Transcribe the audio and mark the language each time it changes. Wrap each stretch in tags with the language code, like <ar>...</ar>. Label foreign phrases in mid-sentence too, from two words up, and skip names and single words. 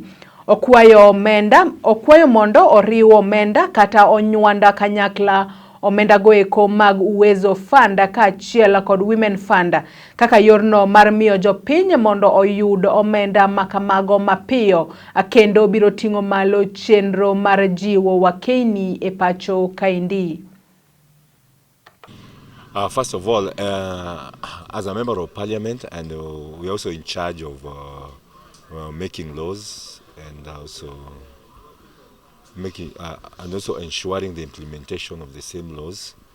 <luo>Okwayo mondo oriw omenda kata onywanda kanyakla omenda goeko mag Uwezo Fund kaachiel kod Women Fund kaka yorno mar miyo jopiny mondo oyud omenda makamago mapiyo kendo biro ting'o malo chenro mar jiwo wakeni e pacho kaendi.</luo> <en>First of all, as a member of parliament, and we're also in charge of making laws and also ensuring the implementation of the same laws.</en>